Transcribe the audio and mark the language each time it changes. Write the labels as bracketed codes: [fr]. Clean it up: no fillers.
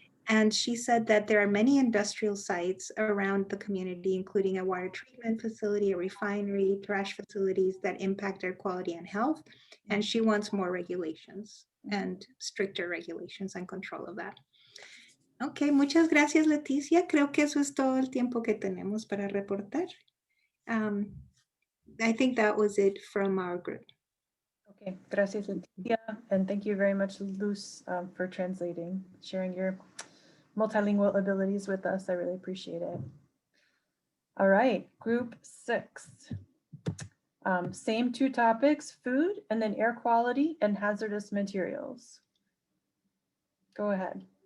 [en] And she said that there are many industrial sites around the community, including a water treatment facility, a refinery, trash facilities that impact air quality and health. And she wants more regulations and stricter regulations and control of that. [es] Ok, muchas gracias, Leticia. Creo que eso es todo el tiempo que tenemos para reportar. [en] I think that was it from our group. [es] Okay, gracias, Leticia. [en] And thank you very much, Luz, for translating, sharing your multilingual abilities with us. I really appreciate it. All right, group 6. Same 2 topics, food and then air quality and hazardous materials. Go ahead.